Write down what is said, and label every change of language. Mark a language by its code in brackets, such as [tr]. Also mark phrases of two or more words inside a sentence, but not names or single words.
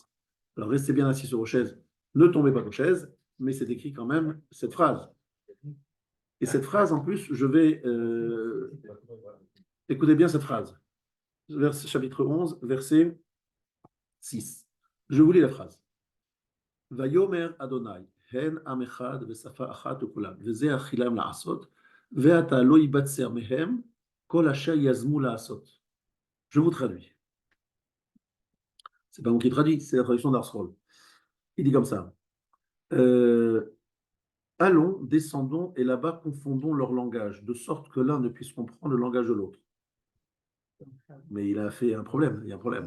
[fr] Alors restez bien assis sur vos chaises, ne tombez pas de vos chaises, mais c'est écrit quand même cette phrase. Et cette phrase, en plus, je vais... écoutez bien cette phrase. Chapitre 11, verset 6. Je vous lis la phrase. [he] ויאמר אדני, הן עם אחד ושפה אחת וכולם, וזה החילם לעשות, ועתה לא יבצר מהם, כל אשר יזמו לעשות. [fr] Je vous traduis. C'est pas moi qui traduis, c'est la traduction d'Arsrol. Il dit comme ça. Allons, descendons, et là-bas confondons leur langage, de sorte que l'un ne puisse comprendre le langage de l'autre. Mais il a fait un problème, il y a un problème.